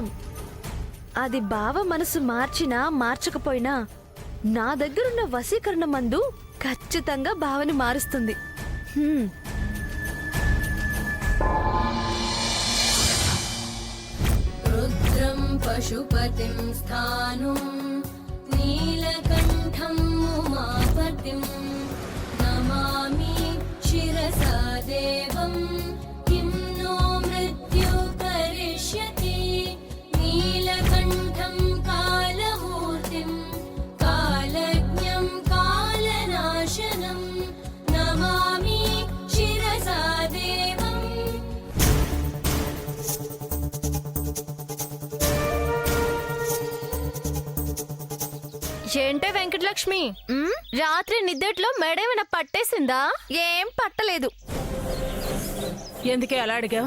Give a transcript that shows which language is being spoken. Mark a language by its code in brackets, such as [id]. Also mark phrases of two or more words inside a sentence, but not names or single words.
[te] అది బావ మనసు మార్చినా మార్చకపోయినా నా దగ్గరున్న వశీకరణ మందు ఖచ్చితంగా బావని మారుస్తుంది. [sa] రుద్రం పశుపతిం స్థానం నీలకంఠం ఉమాపతి मूर्तिम् नमामि शिरसा देवम् किं नो मृत्यु करिष्यति नीलकण्ठं कालमूर्तिम् कालज्ञं कालनाशनं नमामि शिरसा देवम् [te] ఏంటే వెంకటలక్ష్మి రాత్రి నిద్దట్లో మెడేమైనా పట్టేసిందా? ఏం పట్టలేదు. ఎందుకే అలా అడిగావు?